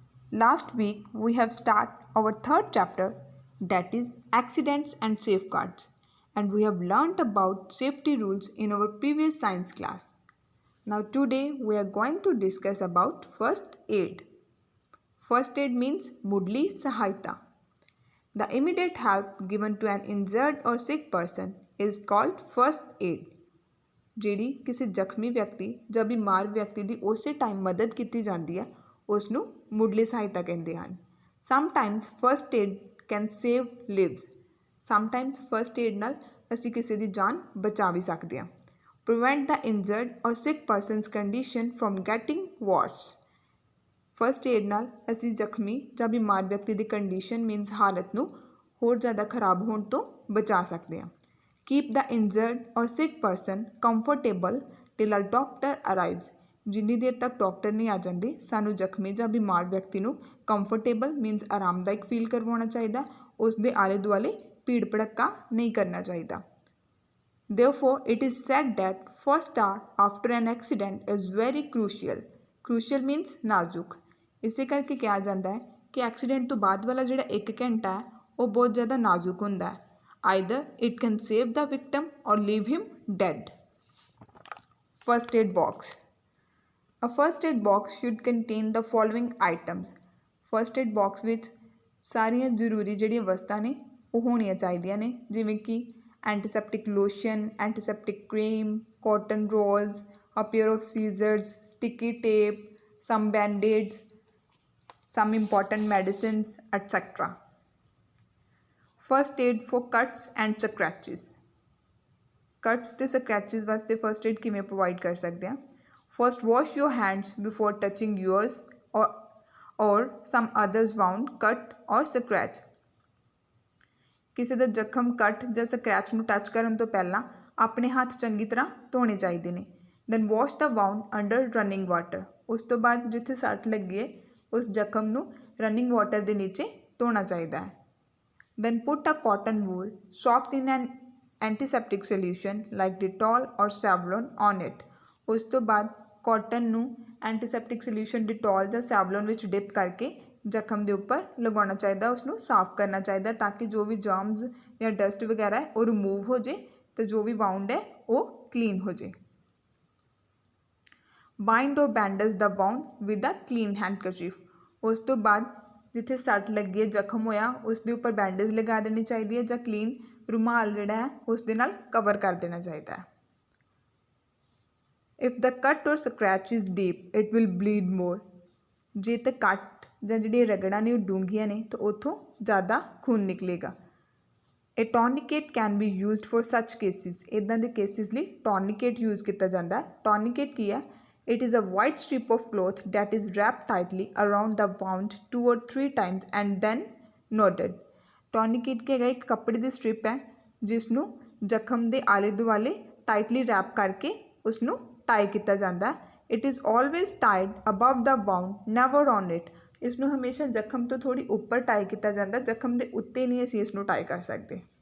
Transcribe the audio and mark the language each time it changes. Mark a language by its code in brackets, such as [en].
[en] Last week we have started our third chapter, that is accidents and safeguards, and we have learnt about safety rules in our previous science class. Now today we are going to discuss about first aid. First aid means mudli sahayata. The immediate help given to an injured or sick person is called first aid. [pa] ਜਿਹੜੀ ਕਿਸੇ ਜ਼ਖਮੀ ਵਿਅਕਤੀ ਜਾਂ ਬਿਮਾਰ ਵਿਅਕਤੀ ਦੀ ਉਸੇ time ਮਦਦ ਕੀਤੀ ਜਾਂਦੀ ਹੈ ਉਸ ਨੂੰ ਮੁੱਢਲੀ ਸਹਾਇਤਾ ਕਹਿੰਦੇ ਹਨ। [en] Sometimes first aid can save lives. [pa] Sometimes first aid ਨਾਲ ਅਸੀਂ ਕਿਸੇ ਦੀ ਜਾਨ ਬਚਾ ਵੀ ਸਕਦੇ ਹਾਂ। [en] Prevent the injured or sick persons condition from getting worse. [pa] First aid ਨਾਲ ਅਸੀਂ ਜ਼ਖਮੀ ਜਾਂ ਬਿਮਾਰ ਵਿਅਕਤੀ ਦੀ ਕੰਡੀਸ਼ਨ ਮੀਨਸ ਹਾਲਤ ਨੂੰ ਹੋਰ ਜ਼ਿਆਦਾ ਖਰਾਬ ਹੋਣ ਤੋਂ ਬਚਾ ਸਕਦੇ ਹਾਂ। [en] Keep the injured or sick person comfortable till a doctor arrives। [pa] ਜਿੰਨੀ ਦੇਰ ਤੱਕ ਡਾਕਟਰ ਨਹੀਂ ਆ ਜਾਂਦੇ ਸਾਨੂੰ ਜ਼ਖਮੀ ਜਾਂ ਬਿਮਾਰ ਵਿਅਕਤੀ ਨੂੰ ਕੰਫਰਟੇਬਲ ਮੀਨਸ ਆਰਾਮਦਾਇਕ ਫੀਲ ਕਰਵਾਉਣਾ ਚਾਹੀਦਾ, ਉਸ ਦੇ ਆਲੇ ਦੁਆਲੇ ਭੀੜ ਭੜੱਕਾ ਨਹੀਂ ਕਰਨਾ ਚਾਹੀਦਾ। [en] Therefore, it is said that first hour after an accident is very crucial। Crucial means ਨਾਜ਼ੁਕ। [pa] ਇਸੇ ਕਰਕੇ ਕਿਹਾ ਜਾਂਦਾ ਹੈ ਕਿ ਐਕਸੀਡੈਂਟ ਤੋਂ ਬਾਅਦ ਵਾਲਾ ਜਿਹੜਾ 1 ਘੰਟਾ ਹੈ ਉਹ ਬਹੁਤ ਜ਼ਿਆਦਾ ਨਾਜ਼ੁਕ ਹੁੰਦਾ ਹੈ। [en] Either it can save the victim or leave him dead। First aid box। A first aid box should contain the following items। [pa] First aid box ਵਿੱਚ ਸਾਰੀਆਂ ਜ਼ਰੂਰੀ ਜਿਹੜੀਆਂ ਵਸਤਾਂ ਨੇ ਉਹ ਹੋਣੀਆਂ ਚਾਹੀਦੀਆਂ ਨੇ, ਜਿਵੇਂ ਕਿ antiseptic lotion, antiseptic cream, cotton rolls, [en] a pair of scissors, sticky tape, some band-aids, some important medicines, etc। First aid for cuts and scratches. [pa] Cuts ਅਤੇ ਸਕ੍ਰੈਚਿਸ ਵਾਸਤੇ ਫਸਟ ਏਡ ਕਿਵੇਂ ਪ੍ਰੋਵਾਈਡ ਕਰ ਸਕਦੇ ਹਾਂ। [en] First wash your hands before touching yours or some others wound cut or scratch. [pa] ਕਿਸੇ ਦਾ ਜ਼ਖਮ, ਕੱਟ ਜਾਂ ਸਕ੍ਰੈਚ ਨੂੰ ਟੱਚ ਕਰਨ ਤੋਂ ਪਹਿਲਾਂ ਆਪਣੇ ਹੱਥ ਚੰਗੀ ਤਰ੍ਹਾਂ ਧੋਣੇ ਚਾਹੀਦੇ ਨੇ। [en] Then wash the wound under running water. [pa] ਉਸ ਤੋਂ ਬਾਅਦ ਜਿੱਥੇ ਸੱਟ ਲੱਗੀ ਹੈ ਉਸ ਜ਼ਖਮ ਨੂੰ ਰਨਿੰਗ ਵਾਟਰ ਦੇ ਨੀਚੇ ਧੋਣਾ ਚਾਹੀਦਾ ਹੈ। [en] Then put a cotton wool soaked in an antiseptic solution like Dettol or Savlon on it। [pa] ਉਸ ਤੋਂ ਬਾਅਦ ਕਾਟਨ ਨੂੰ ਐਂਟੀਸੈਪਟਿਕ ਸੋਲਿਊਸ਼ਨ ਡਿਟੋਲ ਜਾਂ ਸੈਵਲੋਨ ਵਿੱਚ ਡਿਪ ਕਰਕੇ ਜ਼ਖਮ ਦੇ ਉੱਪਰ ਲਗਾਉਣਾ ਚਾਹੀਦਾ, ਉਸਨੂੰ ਸਾਫ਼ ਕਰਨਾ ਚਾਹੀਦਾ ਤਾਂ ਕਿ ਜੋ ਵੀ ਜਰਮਸ ਜਾਂ ਡਸਟ ਵਗੈਰਾ ਹੈ ਉਹ ਰਿਮੂਵ ਹੋ ਜੇ ਅਤੇ ਜੋ ਵੀ ਵਾਊਂਡ ਹੈ ਉਹ ਕਲੀਨ ਹੋ ਜੇ। [en] Bind or bandage the wound with a clean handkerchief. [pa] ਉਸ ਤੋਂ ਬਾਅਦ ਜਿੱਥੇ ਸੱਟ ਲੱਗੀ ਹੈ, ਜ਼ਖਮ ਹੋਇਆ, ਉਸ ਦੇ ਉੱਪਰ ਬੈਂਡੇਜ ਲਗਾ ਦੇਣੀ ਚਾਹੀਦੀ ਹੈ ਜਾਂ ਕਲੀਨ ਰੁਮਾਲ ਜਿਹੜਾ ਹੈ ਉਸ ਦੇ ਨਾਲ ਕਵਰ ਕਰ ਦੇਣਾ ਚਾਹੀਦਾ ਹੈ। [en] If the cut or scratch is deep it will bleed more. [pa] ਜੇ ਤਾਂ ਕੱਟ ਜਾਂ ਜਿਹੜੀਆਂ ਰਗੜਾਂ ਨੇ ਉਹ ਡੂੰਘੀਆਂ ਨੇ ਤਾਂ ਉੱਥੋਂ ਜ਼ਿਆਦਾ ਖੂਨ ਨਿਕਲੇਗਾ। [en] ਇਹ tourniquet can be used for such cases. [pa] ਇੱਦਾਂ ਦੇ ਕੇਸਿਸ ਲਈ ਟੋਰਨੀਕੇਟ ਯੂਜ਼ ਕੀਤਾ ਜਾਂਦਾ ਹੈ। ਟੋਰਨੀਕੇਟ ਕੀ ਹੈ? [en] It is a white strip of cloth that is wrapped tightly around the wound 2 or 3 times and then knotted। [pa] ਟੋਰਨੀਕੇਟ ਕੀ ਹੈਗਾ? ਇੱਕ ਕੱਪੜੇ ਦੀ ਸਟ੍ਰਿਪ ਹੈ ਜਿਸ ਨੂੰ ਜ਼ਖਮ ਦੇ ਆਲੇ ਦੁਆਲੇ ਟਾਈਟਲੀ ਰੈਪ ਕਰਕੇ ਉਸ ਨੂੰ ਟਾਈ ਕੀਤਾ ਜਾਂਦਾ ਹੈ। [en] It is always tied above the wound never on it. [pa] ਇਸ ਨੂੰ ਹਮੇਸ਼ਾ ਜ਼ਖਮ ਤੋਂ ਥੋੜ੍ਹੀ ਉੱਪਰ ਟਾਈ ਕੀਤਾ ਜਾਂਦਾ, ਜ਼ਖਮ ਦੇ ਉੱਤੇ ਨਹੀਂ ਅਸੀਂ ਇਸ ਨੂੰ ਟਾਈ ਕਰ ਸਕਦੇ।